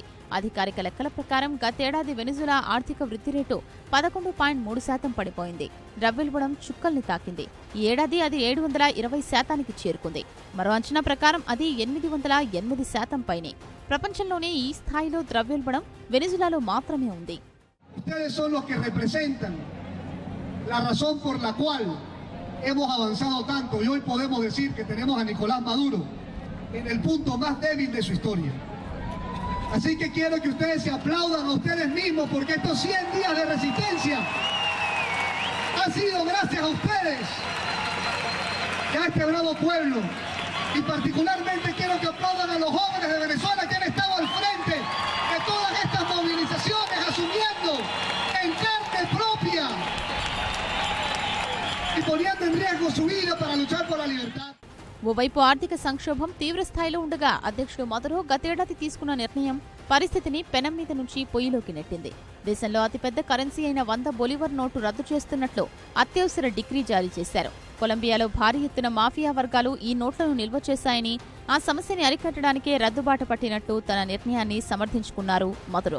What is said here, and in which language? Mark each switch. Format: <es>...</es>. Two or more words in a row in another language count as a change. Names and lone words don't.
<te>అధికారిక లెక్కల ప్రకారం గతేడాది వెనిజులా ఆర్థిక వృద్ధి రేటు 11.3% పడిపోయింది. ద్రవ్యోల్బణం చుక్కల్ని తాకింది. ఈ ఏడాది అది 720% చేరుకుంది. మరో అంచనా ప్రకారం అది 808% పైనే. ప్రపంచంలోనే ఈ స్థాయిలో ద్రవ్యోల్బణం వెనిజులాలో మాత్రమే ఉంది.</te> <es>La razón por la cual hemos avanzado tanto y hoy podemos decir que tenemos a Nicolás Maduro en el punto más débil de su historia. Así que quiero que ustedes se aplaudan a ustedes mismos porque estos 100 días de resistencia han sido gracias a ustedes y a este bravo pueblo. Y particularmente quiero que aplaudan a los jóvenes de Venezuela que han estado al frente de todas estas movilizaciones asumiendo en carne propia y poniendo en riesgo su vida para luchar por la libertad.</es> <te>ఓవైపు ఆర్థిక సంక్షోభం తీవ్ర స్థాయిలో ఉండగా అధ్యక్షుడు మదురో గతేడాది తీసుకున్న నిర్ణయం పరిస్థితిని పెనం మీద నుంచి పొయ్యిలోకి నెట్టింది. దేశంలో అతిపెద్ద కరెన్సీ అయిన 100 బొలివర్ నోటు రద్దు చేస్తున్నట్లు అత్యవసర డిక్రీ జారీ చేశారు. కొలంబియాలో భారీ ఎత్తున మాఫియా వర్గాలు ఈ నోట్లను నిల్వ చేశాయని, ఆ సమస్యని అరికట్టడానికే రద్దుబాట పట్టినట్టు తన నిర్ణయాన్ని సమర్థించుకున్నారు మదురో.</te>